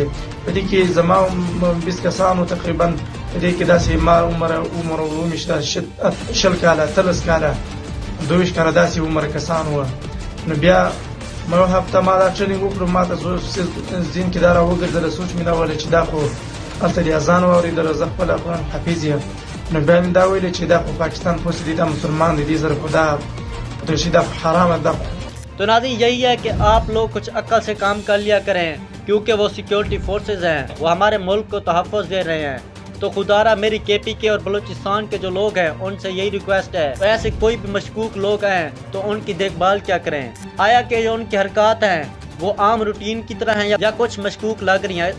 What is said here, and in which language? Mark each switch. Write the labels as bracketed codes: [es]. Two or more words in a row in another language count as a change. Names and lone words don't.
[ps] په دې کې زما 20 کسانو تقریبا، په دې کې داسې ما عمر ومیشته 20 کاله، 30 کاله، 22 کاله داسې عمر کسان وو۔ نو بیا ما یوه هفته ما دا ټریننګ وکړو، ما ته ذهن کې دا راوګرځېده، سوچ مې دا ویلی چې دا خو هلته دې اذان واورېدله، زه خپل افغان حفیظ یم، نو بیا مې دا ویلې چې دا خو پاکستان پوسټ دی، دا مسلمان دی، دې سره خو دا خودکشي دا [ur] حرام ہے۔ تو ناظرین یہی ہے کہ آپ لوگ کچھ عقل سے کام کر لیا کریں، کیونکہ وہ سیکیورٹی فورسز ہیں، وہ ہمارے ملک کو تحفظ دے رہے ہیں۔ تو خدارہ میری کے پی کے اور بلوچستان کے جو لوگ ہیں ان سے یہی ریکویسٹ ہے، ایسے کوئی بھی مشکوک لوگ ہیں تو ان کی دیکھ بھال کیا کریں، آیا کہ جو ان کی حرکات ہیں وہ عام روٹین کی طرح ہیں یا کچھ مشکوک لگ رہی ہیں۔